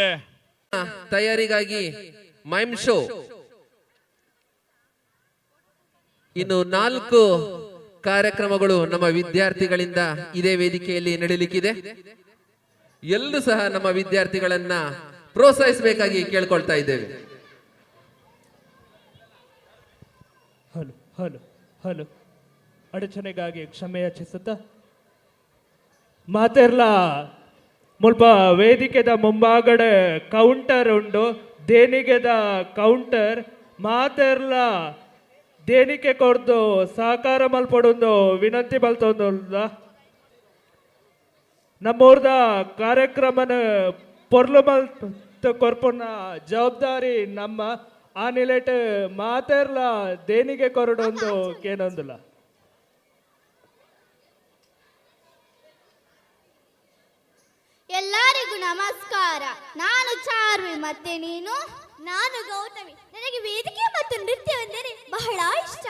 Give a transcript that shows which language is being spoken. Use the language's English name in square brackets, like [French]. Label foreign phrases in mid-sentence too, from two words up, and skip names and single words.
[Kannada] ತಯಾರಿಗಾಗಿ ಮೈಮ್ ಶೋ ಇನ್ನು 4 ಕಾರ್ಯಕ್ರಮಗಳು ನಮ್ಮ ವಿದ್ಯಾರ್ಥಿಗಳಿಂದ ಇದೇ ವೇದಿಕೆಯಲ್ಲಿ ನಡೆಯಲಿಕ್ಕಿದೆ. ಎಲ್ಲರೂ ಸಹ ನಮ್ಮ ವಿದ್ಯಾರ್ಥಿಗಳನ್ನ ಪ್ರೋತ್ಸಾಹಿಸಬೇಕಾಗಿ ಕೇಳ್ಕೊಳ್ತಾ ಇದ್ದೇವೆ. ಹಲೋ ಹಲೋ ಹಲೋ ಅಡಚಣೆಗಾಗಿ ಕ್ಷಮೆ ಯಾಚಿಸುತ್ತಾ [Tulu] ಮಾತೆರ್ಲ ಮುಲ್ಪ ವೇದಿಕೆದ ಮುಂಭಾಗಡೆ ಕೌಂಟರ್ ಉಂಡು. ದೇಣಿಗೆದ ಕೌಂಟರ್ ಮಾತೆರ್ಲ ದೇಣಿಗೆ ಕೊಡ್ದು ಸಹಕಾರ ಮಲ್ಪಡೊಂದು ವಿನಂತಿ ಬಲ್ತೊಂದು. ನಮ್ಮೂರ್ದ ಕಾರ್ಯಕ್ರಮನ ಪೊರ್ಲು ಮಲ್ತ ಕೊರ್ಪುನ ಜವಾಬ್ದಾರಿ ನಮ್ಮ ಆ ನಿಲೆಟ್ ಮಾತೆರ್ಲ ದೇಣಿಗೆ ಕೊರಡೊಂದು ಕೇನೊಂದುಲ. [Kannada] ಎಲ್ಲರಿಗೂ ನಮಸ್ಕಾರ. ನಾನು ಚಾರ್ವಿ, ಮತ್ತೆ ನೀನು? ನಾನು ಗೌತಮಿ. ನನಗೆ ವೇದಿಕೆ ಮತ್ತು ನೃತ್ಯವೆಂದರೆ ಬಹಳ ಇಷ್ಟ.